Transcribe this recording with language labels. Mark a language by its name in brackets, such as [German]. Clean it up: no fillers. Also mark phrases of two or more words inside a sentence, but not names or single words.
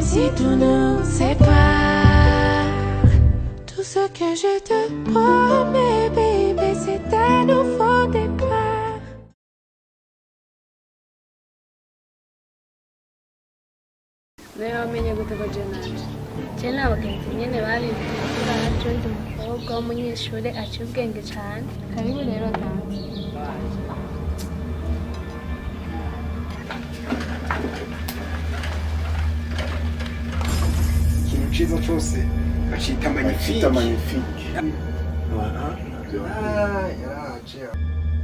[French] tout nous sépare. Tout ce que je te promets, bébé, c'est un nouveau départ. [Rundi] Niba wamenye gute ko Jenanje je n'abagenzi nyene babimbwiye ko araje ndi umukobwa w'umunyeshuri aciye ubwenge cyane. Karibu rero dance. Ikintu ciza cose bacita magnifique. [French] Magnifique. Voilà. [Rundi] Ah, yaraje.